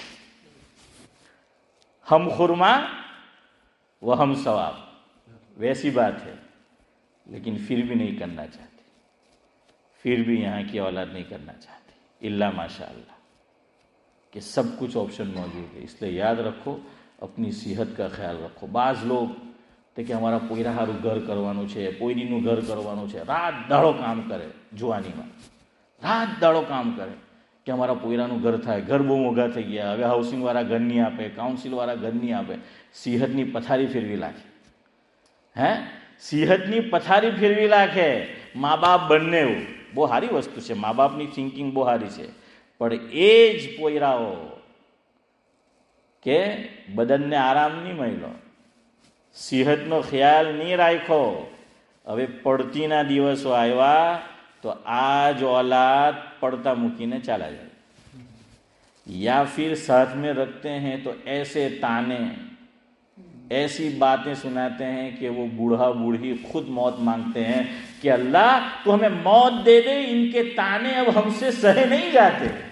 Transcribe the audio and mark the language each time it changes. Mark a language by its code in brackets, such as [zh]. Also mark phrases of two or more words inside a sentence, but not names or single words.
[hi] हम खुरमा व हम सवाब, वैसी बात है. लेकिन फिर भी नहीं करना चाहती, फिर भी यहाँ की औलाद नहीं करना चाहती. [ar] إلا ما شاء الله [hi] कि सब कुछ ऑप्शन मौजूद है. इसलिए याद रखो, अपनी सेहत का ख्याल रखो. [gu] બાજ લોગ તો કિ હમારા પોયરા હારૂ ઘર કરવાનું છે, પોયરીનું ઘર કરવાનું છે, રાત દાડો કામ કરે. જુવાનીમાં રાત દાડો કામ કરે કિ હમારા પોયરાનું ઘર થાય. ઘર બહુ મોઘા થઈ ગયા, હવે હાઉસિંગ વાળા ઘર નહીં આપે, કાઉન્સિલ વાળા ઘર નહીં આપે, સેહતની પથારી ફેરવી લાગે. हैं સેહતની પથારી ફેરવી નાખે મા બાપ બંને. બહુ સારી વસ્તુ છે, મા બાપની થિંકિંગ બહુ સારી છે, પણ એ જ પોયરાઓ કે બદનને આરામ નહીં મળ્યો, સેહતનો ખ્યાલ નહીં રાખ્યો, હવે પડતીના દિવસો આવ્યા તો આ જ औलाद પડતા મૂકીને ચાલા જાય. [hi] या फिर साथ में रखते हैं तो ऐसे ताने, ऐसी बातें सुनाते हैं कि वो बूढ़ा बूढ़ी खुद मौत मांगते हैं कि अल्लाह तू हमें मौत दे दे, इनके ताने अब हमसे सहे नहीं जाते.